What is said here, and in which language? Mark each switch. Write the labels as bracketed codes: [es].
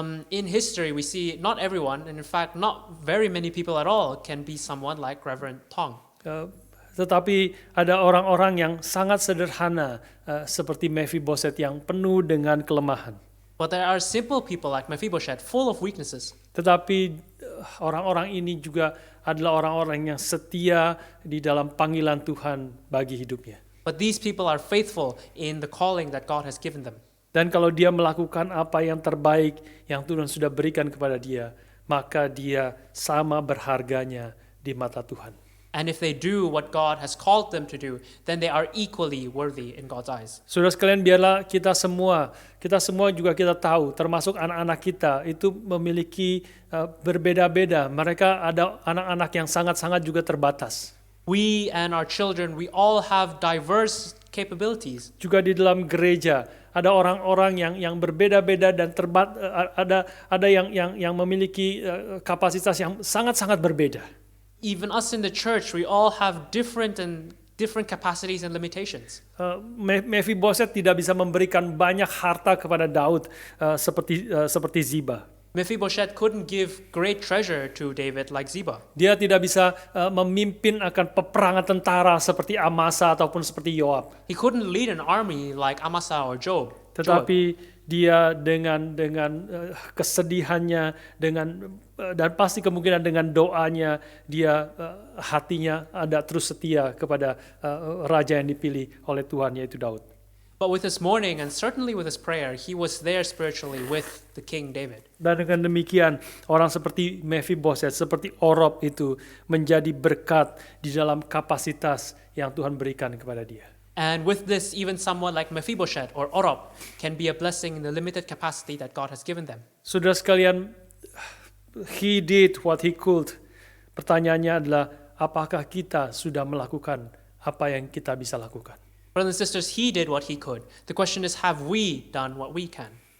[en] In history, we see not everyone, and in fact, not very many people at all can be someone like Reverend Tong. [id] Tetapi ada orang-orang yang sangat sederhana seperti Mephiboset yang penuh dengan kelemahan. [en] But there are simple people like Mephibosheth, full of weaknesses. [id] Tetapi orang-orang ini juga adalah orang-orang yang setia di dalam panggilan Tuhan bagi hidupnya. [en] But these people are faithful in the calling that God has given them. [id] Dan kalau dia melakukan apa yang terbaik yang Tuhan sudah berikan kepada dia, maka dia sama berharganya di mata Tuhan. [en] And if they do what God has called them to do, then they are equally worthy in God's eyes. [id] Saudara sekalian, biarlah kita semua juga kita tahu, termasuk anak-anak kita, itu memiliki berbeda-beda. Mereka ada anak-anak yang sangat-sangat juga terbatas. [en] We and our children, we all have diverse capabilities. [id] Juga di dalam gereja ada orang-orang yang berbeda-beda dan ada yang memiliki kapasitas yang sangat-sangat berbeda. [en] Even us in the church, we all have different capacities and limitations. [id] Mephiboset tidak bisa memberikan banyak harta kepada Daud seperti Ziba. [en] Mephibosheth couldn't give great treasure to David like Ziba. [id] Dia tidak bisa memimpin akan peperangan tentara seperti Amasa ataupun seperti Yoab. [en] He couldn't lead an army like Amasa or Joab. [id] Tetapi dia dengan kesedihannya, dan pasti kemungkinan dengan doanya, dia hatinya ada terus setia kepada raja yang dipilih oleh Tuhan, yaitu Daud. [en] But with his mourning and certainly with his prayer, he was there spiritually with the King David. [id] Dan dengan demikian, orang seperti Mephiboset, seperti Orop itu menjadi berkat di dalam kapasitas yang Tuhan berikan kepada dia. [en] And with this, even someone like Mephibosheth or Oreb can be a blessing in the limited capacity that God has given them. [id] Saudara sekalian, [en] he did what he could. [id] Pertanyaannya adalah, apakah kita sudah melakukan apa yang kita bisa lakukan? [en] Brothers and sisters, he did what he could. The question is, have we done what we can?